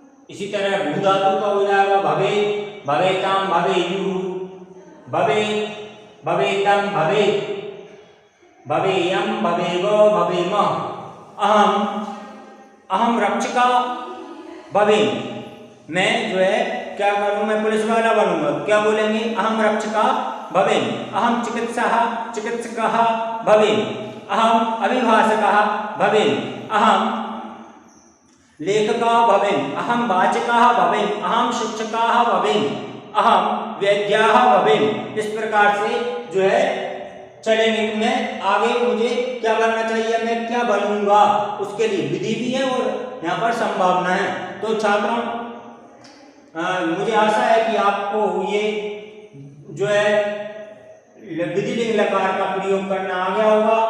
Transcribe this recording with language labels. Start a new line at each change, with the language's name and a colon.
Hindi: इसी तरह भू धातु का हो जाएगा
Sanskrit: भवे, भवेताम, भवेयु, भवे, भवेतम, भवे, भवेयम, भवेव, भवेम। अहम, अहम रक्षका भवे,
Hindi: मैं जो है क्या करूँ, मैं पुलिस वाला बनूंगा। क्या बोलेंगे?
Sanskrit: अहम रक्षका भवेम, अहम चिकित्सः चिकित्सकः भवेम, अहम अभिभाषकः भवेम, अहम लेखकः भवेम, अहम वाचकः भवेम, अहम शिक्षकः भवेम, अहम वैद्यः भवेम।
Hindi: इस प्रकार से जो है चलेंगे। मैं आगे मुझे क्या बनना चाहिए, मैं क्या बनूंगा, उसके लिए विधि भी है और यहाँ पर संभावना है। तो छात्रों, मुझे आशा है कि आपको ये जो है विधिलिंग लकार का प्रयोग करना आ गया होगा।